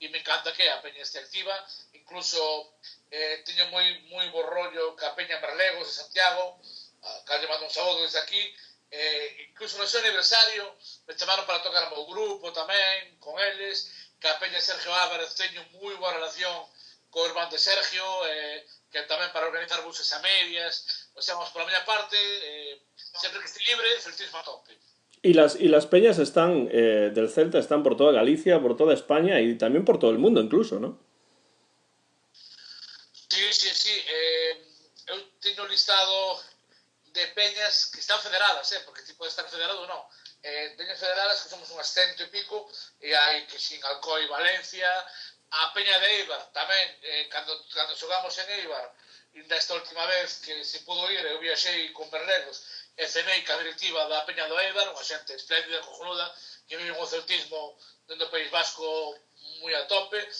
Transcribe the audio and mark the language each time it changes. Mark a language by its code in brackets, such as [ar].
[gl] E me encanta que a peña este activa. Incluso teño moi bo rollo que a peña Merlegos de Santiago, que lle mando un saúdo desde aquí. Incluso no seu aniversario me chamaron para tocar ao meu grupo tamén, con eles. Que a peña Sergio Álvarez teño moi boa relación co irmán de Sergio, que tamén para organizar buses a medias. O sea, vamos, por a miña parte, sempre que esté libre, celtismo a tope. [es] Y las peñas están del Celta están por toda Galicia, por toda España y también por todo el mundo incluso, ¿no? Sí. [gl] Eu teño listado de peñas que están federadas, porque tipo de estar federado non. Peñas federadas que somos unhas 100 e pico, e hai que sin Alcoy, Valencia, a peña de Eibar tamén, cando xogamos en Eibar, ainda esta última vez que se pudo ir, eu viaxei con Berlegos, e cenei ca directiva da peña do Eibar, unha xente espléndida, cojonuda, que vive o celtismo dentro do País Vasco moi a tope.